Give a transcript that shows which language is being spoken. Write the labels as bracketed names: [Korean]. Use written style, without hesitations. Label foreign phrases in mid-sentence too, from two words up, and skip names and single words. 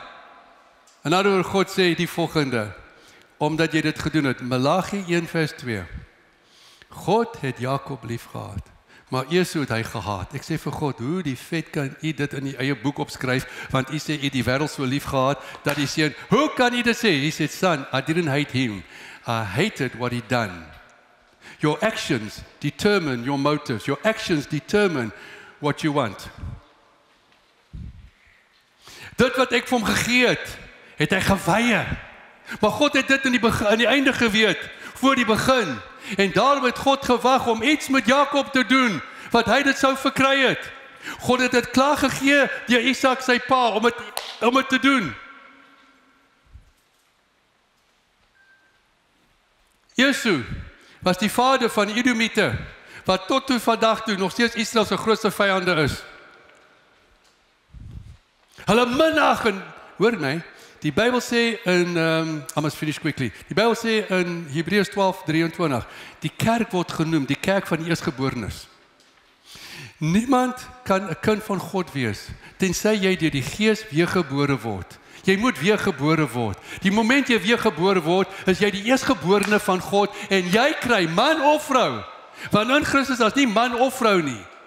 [Afrikaans] En daaroor God sê die volgende, omdat jy dit gedoen het, Maleagi 1 vers 2. God het Jakob lief gehad, maar Esau het hy gehaat. Ek sê vir God, hoe die vet kan u dit in die eie boek opskryf, want u sê u die wêreld so lief gehad, dat die seun, hoe kan u dit sê? [English] He said, son, I didn't hate him. I hated what he done. Your actions determine your motives. Your actions determine what you want. [Afrikaans] Dit wat ek vir hom gegee het hy geweier. Maar God het dit in die einde geweet, voor die begin. En daarom het God gewag om iets met Jakob te doen, wat hy dit sou verkry het. God het dit klaar gegee deur Isak sy pa, om het te doen. Esau was die vader van die Edomite, wat tot toe vandag toe nog steeds Israel se grootste vyande is. Hulle minag en, hoor my, die Bybel sê in, [English] I must finish quickly, [Afrikaans] die Bybel sê in Hebreërs 12:23, die kerk word genoem, die kerk van die eerstgeborenes. Niemand kan 'n kind van God wees, tensy jy deur die Gees weergebore word. Jy moet weergebore word. Die moment jy weergebore word, is jy die eerstgeborene van God, en jy kry man of vrou, want in Christus is nie man of vrou nie.